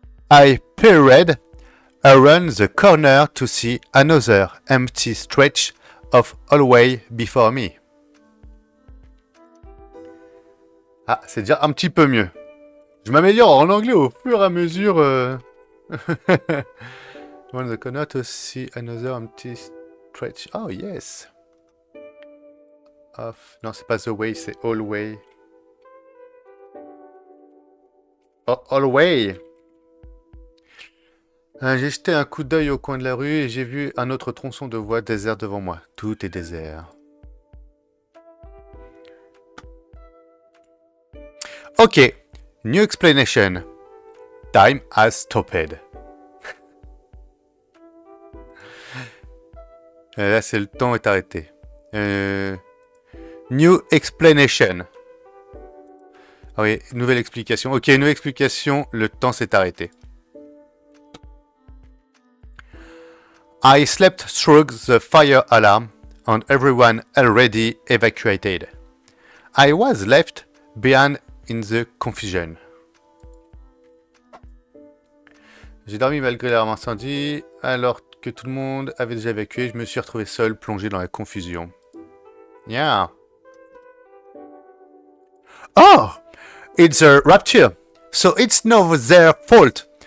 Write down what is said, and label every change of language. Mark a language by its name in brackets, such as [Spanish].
[English] I peered around the corner to see another empty stretch of hallway before me. [French] Ah, c'est déjà un petit peu mieux. Je m'améliore en anglais au fur et à mesure. [English] Around the corner to see another empty stretch. Oh yes. Of... [French] Non, c'est pas [English] the way, [French] c'est hallway. [English] Oh, hallway. [French] J'ai jeté un coup d'œil au coin de la rue et j'ai vu un autre tronçon de voie désert devant moi. Tout est désert. [English] Ok. New explanation. Time has stopped. [French] Là, c'est le temps est arrêté. [English] New explanation. [French] Ah oui, nouvelle explication. Ok, nouvelle explication. Le temps s'est arrêté. [English] I slept through the fire alarm and everyone already evacuated. I was left behind in the confusion. [French] J'ai dormi malgré l'alarme incendie, alors que tout le monde avait déjà évacué, je me suis retrouvé seul, plongé dans la confusion. [English] Yeah. Oh! It's a rapture, so it's not their fault.